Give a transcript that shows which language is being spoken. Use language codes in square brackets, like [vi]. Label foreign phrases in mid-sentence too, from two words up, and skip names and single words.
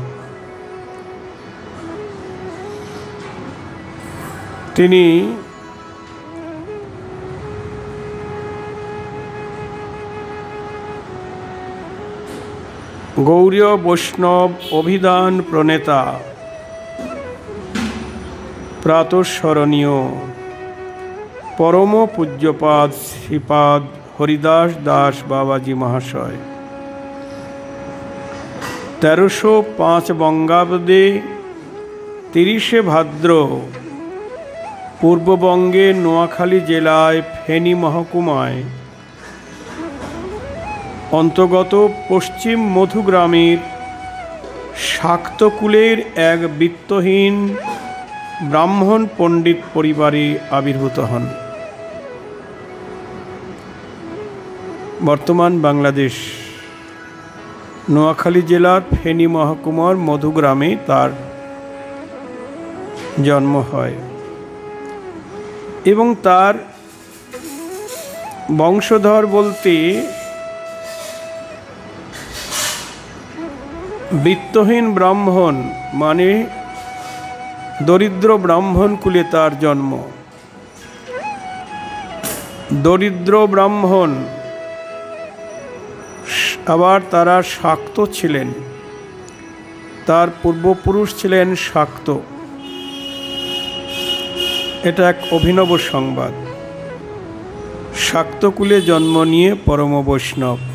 [bn] তিনি গৌড়ীয় বৈষ্ণব অভিধান প্রণেতা, প্রাতঃস্মরণীয় পরম পূজ্যপাদ শ্রীপাদ হরিদাস দাস বাবাজী মহাশয় 1305 বঙ্গাব্দে 30 ভাদ্র পূর্ববঙ্গে নোয়াখালী জেলায় ফেনী মহকুমায় অন্তর্গত পশ্চিম মধুগ্রামের শাক্তকুলের এক বিত্তহীন ব্রাহ্মণ পণ্ডিত পরিবারে আবির্ভূত হন। বর্তমান বাংলাদেশ নোয়াখালী জেলার ফেনী মহকুমার মধুগ্রামে তার জন্ম হয় এবং তার বংশধর বলতে বিত্তহীন ব্রাহ্মণ মানে দরিদ্র ব্রাহ্মণ কুলে তার জন্ম। দরিদ্র ব্রাহ্মণ আবার তারা শাক্ত ছিলেন, তার পূর্বপুরুষ ছিলেন শাক্ত। এটা এক অভিনব সংবাদ। শাক্তকুলে জন্ম নিয়ে পরম বৈষ্ণব।